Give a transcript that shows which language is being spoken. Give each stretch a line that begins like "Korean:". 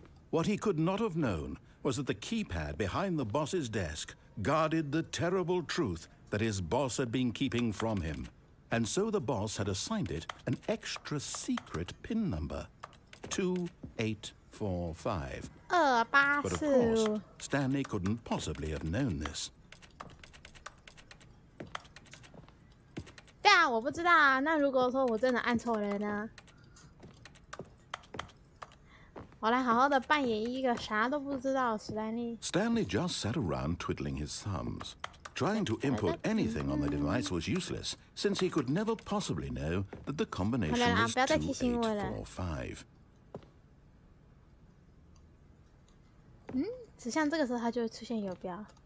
English: What he could not have known was that the keypad behind the boss's desk guarded the terrible truth that his boss had been keeping from him. And so the boss had assigned it an extra secret PIN number, 2845. But of course, Stanley couldn't possibly have known this.
Chinese: 对啊，我不知道啊。那如果说我真的按错了呢？我来好好的扮演一个啥都不知道的史丹利。
English: Stanley just sat around twiddling his thumbs, Trying to input anything on the device was useless, since he could never possibly know that the combination was 2845.
Chinese: 指向这个时候它就会出现游标。